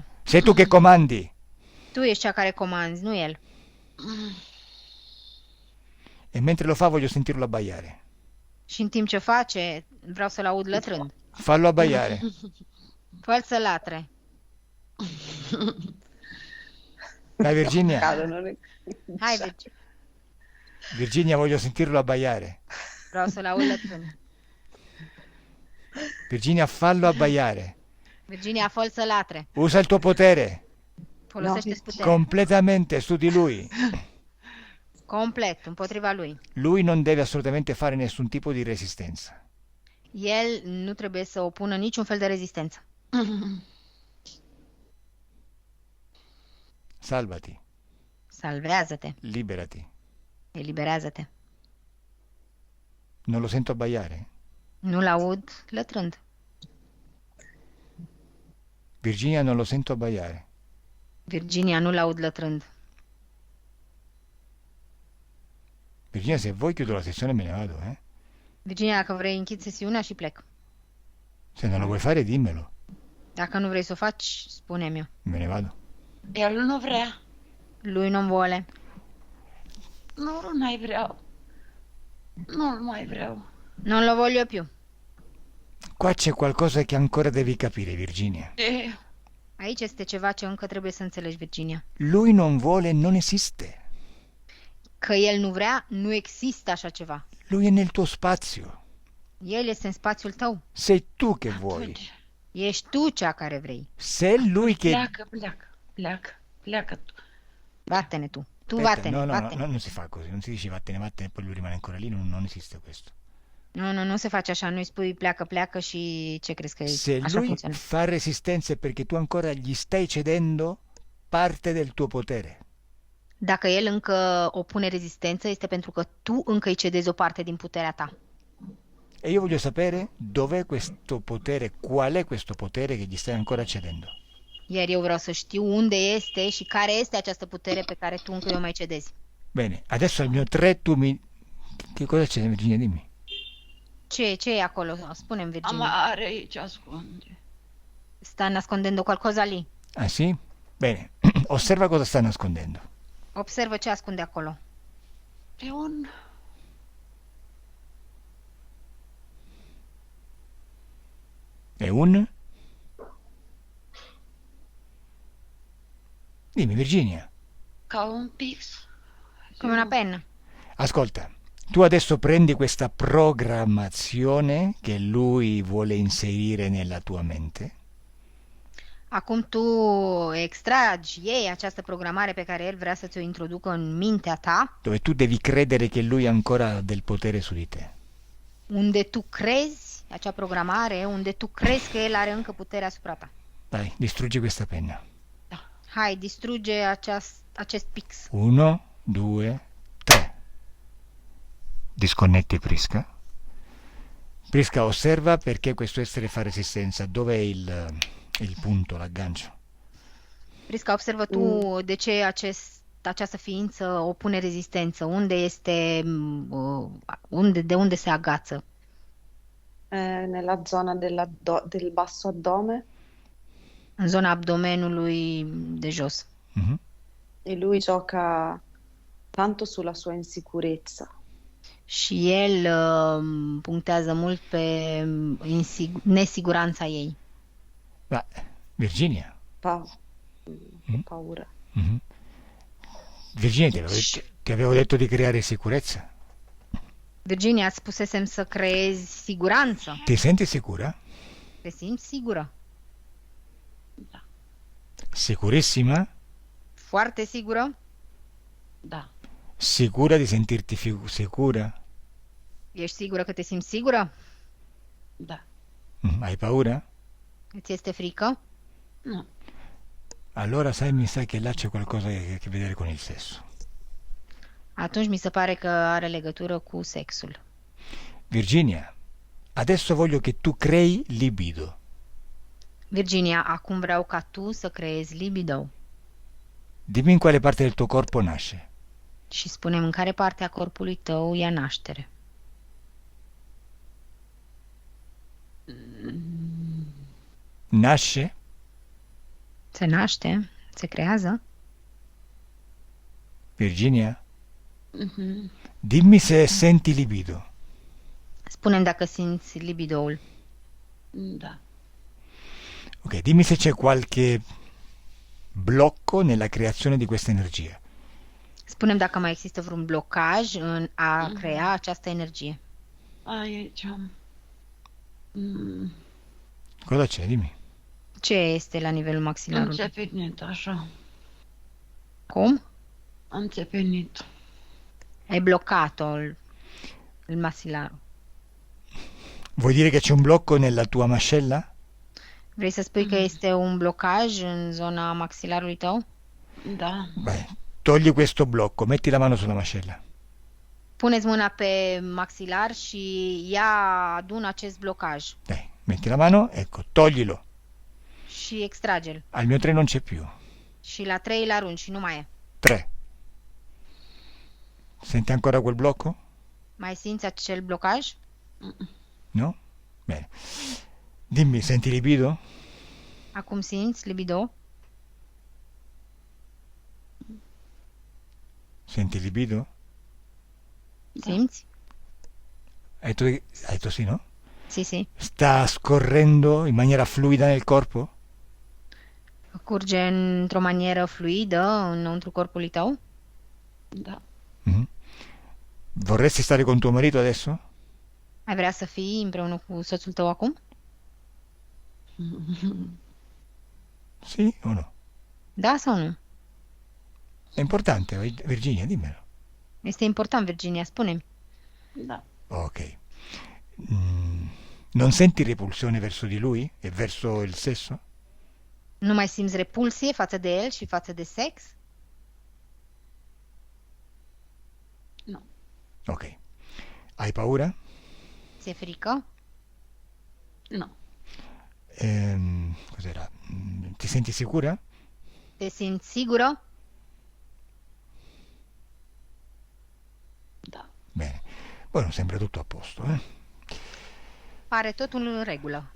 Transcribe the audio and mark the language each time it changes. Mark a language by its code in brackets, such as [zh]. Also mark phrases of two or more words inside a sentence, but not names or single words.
[it] Sei tu che comandi. [ro] Tu ești cea care comanzi, nu el. [it] E mentre lo fa, voglio sentirlo abbaiare. [ro] Și în timp ce face, vreau să-l aud lătrând. [it] Fallo abbaiare. [ro] Fă-l să latre. [it] Dai Virginia. Cadono le... [ro] Hai, Virginia. [it] Virginia, voglio sentirlo abbaiare. [ro] Vreau să-l aud lătrând. [it] Virginia, fallo abbaiare. [ro] Virginia, fă-l să latre. [it] Usa il tuo potere [ro] Folosește-ți puterea. [it] completamente su di lui. [ro] Complet, împotriva lui. [it] Lui non deve assolutamente fare nessun tipo di resistenza. [ro] El nu trebuie să opună niciun fel de rezistență. [it] Salvati, [ro] Salvează-te, [it] liberati. [ro] eliberează-te. [it] Non lo sento abbaiare. [ro] Nu-l aud lătrând. [it] Virginia, non lo sento abbaiare. [ro] Virginia, nu-l aud lătrând. [it] Virginia, se vuoi chiudo la sessione e me ne vado, eh? [ro] Virginia, dacă vrei, închid sesiunea și plec. [it] Se non lo vuoi fare, dimmelo. [ro] Dacă nu vrei să o faci, spune-mi. [it] Me ne vado. [ro] El nu vrea. [it] Lui nu vuole. [ro] Nu mai vreau. Nu mai vreau. [it] Non lo voglio più. Qua c'è qualcosa che ancora devi capire, Virginia. [ro] Aici este ceva ce încă trebuie să înțelegi, Virginia. [it] Lui non vuole, non esiste. [ro] Că el nu vrea, nu există așa ceva. [it] Lui è nel tuo spazio. [ro] El este în spațiul tău. [it] Sei tu che vuoi. [ro] Atunci, Ești tu cea care vrei. [it] Se è lui che... [ro] pleacă tu. [it] Vattene tu. Tu Aspetta, vattene, no, vattene. non si fa così, non si dice vattene, vattene e poi lui rimane ancora lì, non esiste questo. [ro] Nu se face așa, nu-i spui pleacă și ce crezi că [it] Se [ro] așa [it] lui [ro] funcționează. [it] fa resistenza è perché tu ancora gli stai cedendo parte del tuo potere. [ro] Dacă el încă opune rezistență, este pentru că tu încă îi cedezi o parte din puterea ta. [it] E io voglio sapere dov'è questo potere, qual è questo potere che gli stai ancora cedendo. [ro] Iar eu vreau să știu unde este și care este această putere pe care tu încă o mai cedezi. [it] Bene, adesso al mio 3 tu mi... Che cosa c'è, Virginia? Dimmi. [ro] Ce e acolo? Spune-mi, Virginia. Are aici ascunde. [it] Sta nascondendo qualcosa lì. Ah sì? Bene, osserva cosa sta nascondendo. [ro] Observă ce ascunde acolo. E un... [it] È un... Dimmi, Virginia. [ro] ca un pix. [it] Come una penna. Ascolta, tu adesso prendi questa programmazione che lui vuole inserire nella tua mente [ro] Acum tu extragi, iei această programare pe care el vrea să ți-o introducă în mintea ta, [it] dove tu devi credere che lui ha ancora del potere su di te. [ro] unde tu crezi, acea programare, unde tu crezi că el are încă putere asupra ta. [it] Dai, distruggi questa penna. [ro] Hai, distruge acest pix. [it] 1, 2, 3. Disconnetti Prisca. Prisca, osserva perché questo essere fa resistenza. Dov'è il punto, l'aggancio? [ro] Prisca, observă tu de ce această ființă opune rezistență. Unde este, de unde se agață? [it] Nella zona del basso addome. [ro] În zona abdomenului de jos. Mhm. [it] E lui gioca tanto sulla sua insicurezza. [ro] Și el punctează mult pe nesiguranța ei. [it] Ma, Virginia. Paura. Mhm. Virginia, ti avevo detto di creare sicurezza. [ro] Virginia, îți spusesem să creezi siguranță. [it] Ti senti sicura? [ro] Te simți sigură? [it] Sicurissima? [ro] Foarte sigură? Da. [it] Sicura di sentirti sicura? [ro] Ești sigură că te simți sigură? Da. [it] Hai paura? [ro] Îți este frică? Nu. [it] Allora sai, mi sa che là c'è qualcosa che ha a che vedere con il sesso. [ro] Atunci mi se pare că are legătură cu sexul. [it] Virginia, adesso voglio che tu crei libido. [ro] Virginia, acum vreau ca tu să creezi libido. [it] Dimmi in quale parte del tuo corpo nasce. [ro] Și spune-mi în care parte a corpului tău ia naștere. [it] Nasce? [ro] Se naște? Se creează? Virginia, Mhm. [it] dimmi se senti libido. [ro] Spune-mi dacă simți libidoul. Da. [it] Ok, dimmi se c'è qualche blocco nella creazione di questa energia. [ro] Spune-mi dacă mai există vreun blocaj în a crea această energie. Aici am... Mm, [it] Cosa c'è? Dimmi. [ro] Ce este la nivelul maxilarului? înțepenit, așa. Cum? Înțepenit. Ai blocat-o il maxilarul. [it] Vuoi dire che c'è un blocco nella tua mascella? [ro] Vrei să spui că este un blocaj în zona maxilarului tău? Da. [it] Beh, togli questo blocco, metti la mano sulla mascella. [ro] Puneți mâna pe maxilar și adună acest blocaj [it] Dai, metti la mano, ecco, toglilo. [ro] și extrage-l. [it] Al mio 3 non c'è più. [ro] Și la 3 îl arunci și nu mai e. 3. [it] Senti ancora quel blocco? [ro] Mai simți acel blocaj? [it] No? Bene. Dimmi, senti libido? [ro] Acum simți libido? [it] Senti libido? [ro] Simți? [it] Hai detto sì, no? Sì, sì. Sta scorrendo in maniera fluida nel corpo? [ro] Curge într-o manieră fluidă înăuntru corpului tău? Da. Mhm. [it] Vorresti stare con tuo marito adesso? [ro] Ai vrea să fii împreună cu soțul tău acum? [it] Sì o no? [ro] Da sau nu? [it] È importante, Virginia, dimmelo. [ro] Este important, Virginia, spune-mi. Da. [it] Ok. Non senti repulsione verso di lui e verso il sesso? [ro] Nu mai simți repulsie față de el și față de sex? Nu. [it] Ok. Hai paura? [ro] Ți-e frică? Nu. [it] Cos'era? Ti senti sicura? [ro] Te simți sigură? Da. [it] Bene. Bueno, sembra tutto a posto, eh? [ro] Pare totul în regulă.